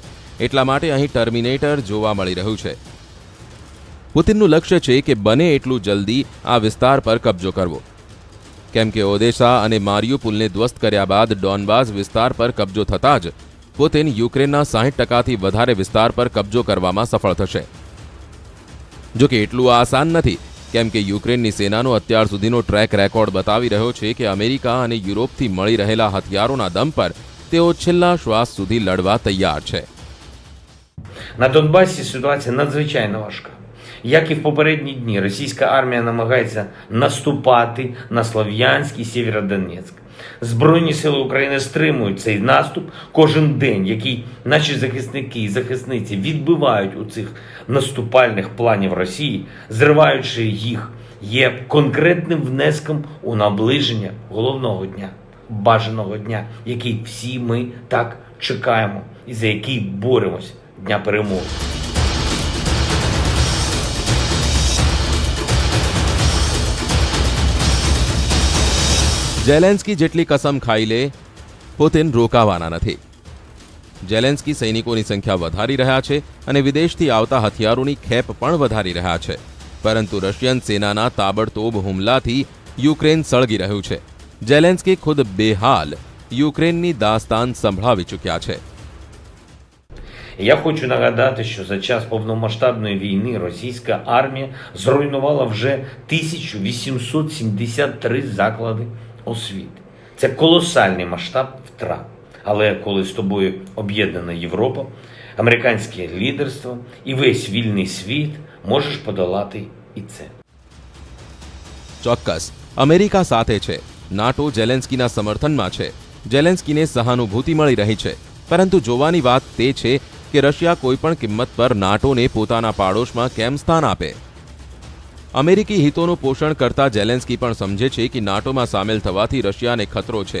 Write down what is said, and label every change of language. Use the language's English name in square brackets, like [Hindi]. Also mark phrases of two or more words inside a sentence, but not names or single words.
[Gujarati] એટલા માટે અહીં ટર્મિનેટર જોવા મળી રહ્યું છે. પુતિનનું લક્ષ્ય છે કે બને એટલું જલ્દી આ વિસ્તાર પર કબજો કરવો, કેમ કે ઓદેસા અને મારિયુપુલને ધ્વસ્ત કર્યા બાદ ડોનબાસ વિસ્તાર પર કબજો થતાં જ પુતિન યુક્રેનના 60%થી વધારે વિસ્તાર પર કબજો કરવામાં સફળ થશે. જો કે એટલું આસાન નથી, કેમ કે યુક્રેનની સેનાનો અત્યાર સુધીનો [English] track record [Gujarati] બતાવી રહ્યો છે કે અમેરિકા અને યુરોપથી મળી રહેલા હથિયારોના દમ પર તેઓ છેલ્લા શ્વાસ સુધી લડવા તૈયાર છે. [Ukrainian] На Донбасі ситуація надзвичайно важка. Як і в попередні дні, російська армія намагається наступати на Слов'янськ і Сєвєродонецьк. Збройні сили України стримують цей наступ кожен день, який наші захисники і захисниці відбивають у цих наступальних планів Росії, зриваючи їх, є конкретним внеском у наближення головного дня, бажаного дня, який всі ми так чекаємо і за який боремось, Дня перемоги. [Gujarati] જેલેન્સ્કી જેટલી કસમ ખાઈ લે પુતિન રોકાવાના નથી. જેલેન્સ્કી સૈનિકોની સંખ્યા વધારી રહ્યા છે અને વિદેશથી આવતા હથિયારોની ખેપ પણ વધારી રહ્યા છે. પરંતુ રશિયન સેનાના તાબડતોબ હુમલાથી યુક્રેન સળગી રહ્યું છે. જેલેન્સ્કી ખુદ બેહાલ યુક્રેનની દાસ્તાન સંભળાવી ચૂક્યા છે. [Ukrainian] Я хочу нагадати, що за час повномасштабної війни російська армія зруйнувала вже 1873 заклади освіти. Це колосальний масштаб втрат. Але коли з тобою об'єднана Європа, американське лідерство і весь вільний світ, можеш подолати і це. [Gujarati] ચોક્કસ અમેરિકા સાથે છે. નાટો જેલેન્સ્કીના સમર્થનમાં છે. જેલેન્સ્કીને સહાનુભૂતિ મળી રહી છે. પરંતુ જોવાની વાત તે છે કે રશિયા કોઈપણ કિંમત પર નાટોને પોતાના પાડોશમાં કેમ સ્થાન આપે. અમેરિકી હિતોનું પોષણ કરતા જેલેન્સ્કી પણ સમજે છે કે નાટોમાં સામેલ થવાથી રશિયાને ખતરો છે.